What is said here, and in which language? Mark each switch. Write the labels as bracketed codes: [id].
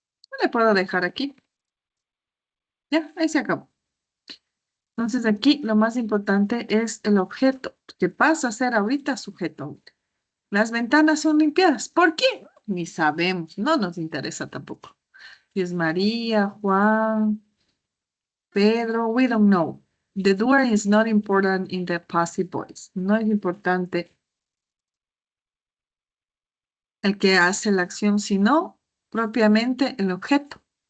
[es] No le puedo dejar aquí. Ya, ahí se acabó. Entonces aquí lo más importante es el objeto, que pasa a ser ahorita sujeto. Las ventanas son limpiadas. ¿Por qué? Ni sabemos, no nos interesa tampoco. Si es María, Juan, Pedro, [en] we don't know. The doer is not important in the passive voice. [es] No es importante el que hace la acción, sino propiamente el objeto.